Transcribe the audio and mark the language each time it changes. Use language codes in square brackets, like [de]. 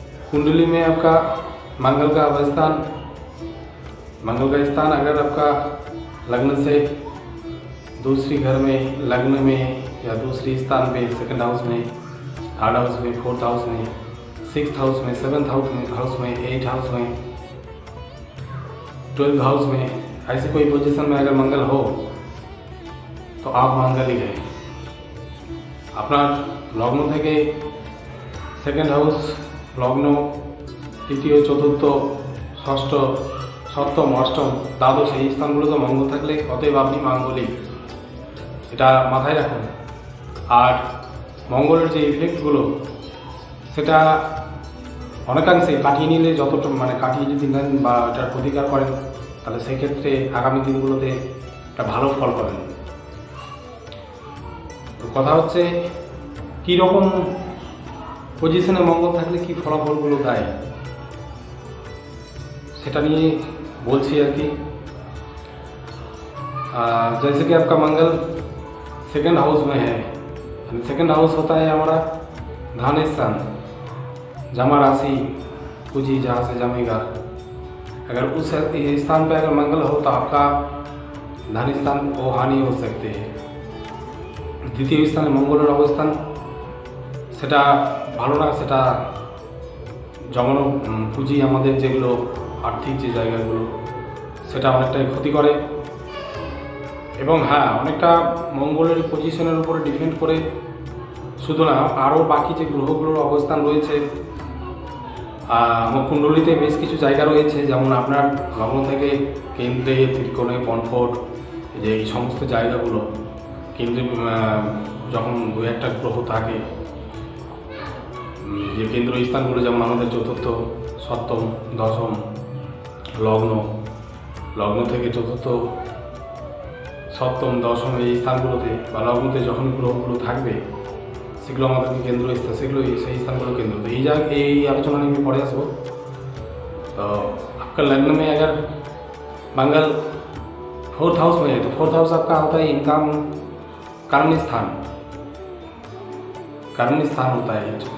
[hi] कुंडली में आपका मंगल का अवस्थान, मंगल का स्थान अगर आपका लग्न से दूसरी घर में, लग्न में या दूसरी स्थान पे, सेकंड हाउस में, थर्ड हाउस में, फोर्थ हाउस में, सिक्स्थ हाउस में, सेवन्थ हाउस में, एट हाउस में, 12th हाउस में, ऐसी कोई पोजीशन में अगर मंगल हो तो आप मांगलिक है। [bn] আপনার লগ্ন থেকে সেকেন্ড হাউস, লগ্ন, তৃতীয়, চতুর্থ, ষষ্ঠ, সপ্তম, অষ্টম, দ্বাদশ এই স্থানগুলোতে মঙ্গল থাকলে অতএব আপনি মাঙ্গলিক, এটা মাথায় রাখুন। আর মঙ্গলের যে ইফেক্টগুলো, সেটা অনেকাংশে কাটিয়ে নিলে, যতটা কাটিয়ে যদি নেন বা এটার প্রতিকার করেন, তাহলে সেক্ষেত্রে আগামী দিনগুলোতে একটা ভালো ফল পাবেন। তো কথা হচ্ছে কীরকম পজিশনে মঙ্গল থাকলে কী ফলাফলগুলো দেয়, সেটা নিয়ে বলছি আর কি। [hi] जैसे कि आपका मंगल सेकंड हाउस में है, सेकंड हाउस होता है हमारा धन स्थान, जमा राशि, पूंजी जहाँ से जमेगा। अगर उस स्थान पे अगर मंगल हो तो आपका धन स्थान वो हानि हो सकते हैं। [bn] দ্বিতীয় স্থানে মঙ্গলের অবস্থান, সেটা ভালো না। সেটা জমানো পুঁজি, আমাদের যেগুলো আর্থিক যে জায়গাগুলো, সেটা অনেকটাই ক্ষতি করে। এবং হ্যাঁ, অনেকটা মঙ্গলের পজিশনের উপরে ডিপেন্ড করে শুধু না, আরও বাকি যে গ্রহগুলোর অবস্থান রয়েছে, আমার কুণ্ডলিতে বেশ কিছু জায়গা রয়েছে। যেমন আপনার লগ্ন থেকে কেন্দ্রে, ত্রিকোণে, কনফোর্ট, যে এই সমস্ত জায়গাগুলো, কেন্দ্রে যখন দু একটা গ্রহ থাকে, যে কেন্দ্র স্থানগুলো, যেমন আমাদের চতুর্থ, সপ্তম, দশম, লগ্ন থেকে চতুর্থ, সপ্তম, দশম এই স্থানগুলোতে বা লগ্নতে যখন গ্রহগুলো থাকবে, সেগুলো আমাদেরকে কেন্দ্র স্থান, সেগুলো সেই স্থানগুলো কেন্দ্র। तो এই আলোচনা নিয়ে পরে আসবো। [hi] तो आपका लग्न में अगर मंगल फोर्थ हाउस में है, तो फोर्थ हाउस आपका होता है इनकम, कर्म स्थान होता है।